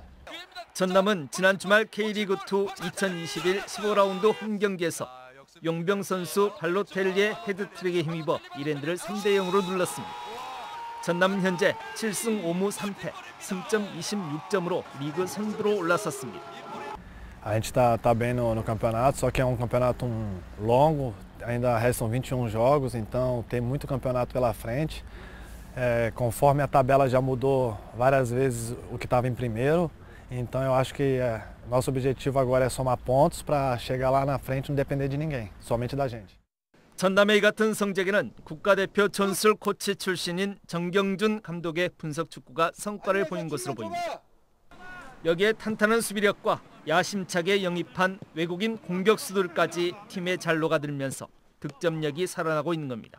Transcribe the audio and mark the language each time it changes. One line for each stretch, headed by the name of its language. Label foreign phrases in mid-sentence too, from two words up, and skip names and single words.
Korean: 전남은 지난 주말 K리그2 2021 15라운드 홈경기에서 용병 선수 발로텔리의 헤드트릭에 힘입어 이랜드를 3대0으로 눌렀습니다. 전남은 현재 7승 5무 3패, 승점 26점으로 리그 선두로 올라섰습니다.
Portuguese: A gente tá bem no campeonato, só que é campeonato longo, ainda restam 21 jogos, então tem muito campeonato pela frente. Conforme a tabela já mudou várias vezes o que estava em primeiro, Então eu acho que nosso objetivo agora é somar pontos para chegar lá na frente e não depender de ninguém, somente da gente.
Korean: 전남의 같은 성적에는 국가대표 전술 코치 출신인 정경준 감독의 분석 축구가 성과를 보인 것으로 보입니다. 여기에 탄탄한 수비력과 야심차게 영입한 외국인 공격수들까지 팀에 잘 녹아들면서 득점력이 살아나고 있는 겁니다.